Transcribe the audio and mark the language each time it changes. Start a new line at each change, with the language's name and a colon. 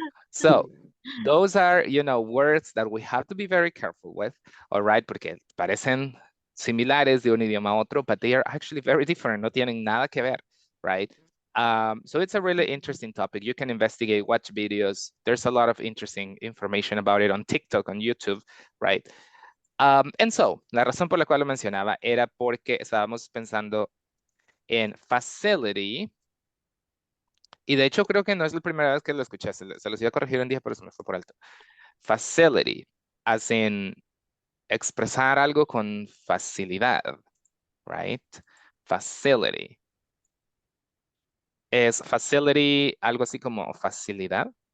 English: So, those are, you know, words that we have to be very careful with, all right?
Spanish: Porque parecen similares de un idioma a otro,
English: but they are actually very different.
Spanish: No tienen nada que ver,
English: right? So it's a really interesting topic. You can investigate, watch videos. There's a lot of interesting information about it on TikTok, on YouTube, right? And so,
Spanish: la razón por la cual lo mencionaba era porque estábamos pensando en facility. Y de hecho creo que no es la primera vez que lo escuché. Se los iba a corregir un día, pero se me fue por alto.
English: Facility, as in
Spanish: expresar algo con facilidad,
English: right? Facility.
Spanish: ¿Es facility algo así como facilidad?